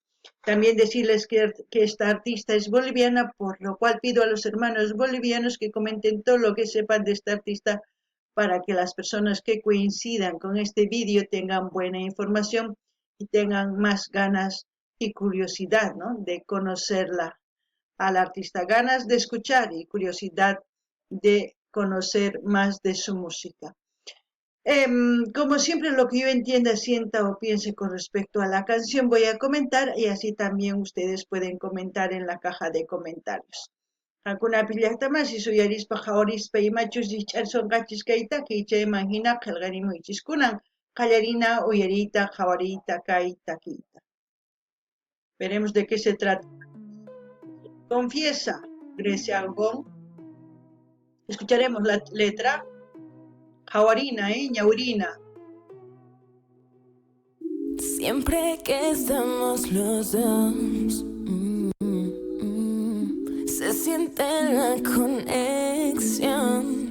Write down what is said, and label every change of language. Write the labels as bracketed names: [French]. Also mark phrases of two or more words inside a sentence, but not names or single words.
[Spanish] También decirles que esta artista es boliviana, por lo cual pido a los hermanos bolivianos que comenten todo lo que sepan de esta artista para que las personas que coincidan con este vídeo tengan buena información y tengan más ganas y curiosidad, ¿no?, de conocerla a la artista, ganas de escuchar y curiosidad de conocer más de su música. Como siempre, lo que yo entienda, sienta o piense con respecto a la canción voy a comentar y así también ustedes pueden comentar en la caja de comentarios. [Quechua] Hakuna pillaqtamasi suyarispa hawarispa imachus son kayta chayman hina qillqarimuychis kunan qallarina uyarita hawarita kay takiyta. [Spanish] Veremos de qué se trata. Confiesa, Grecia Algón. Escucharemos la letra. [Quechua] Jawarina, ñaurina. [Spanish] Siempre que estamos los dos, se siente la conexión.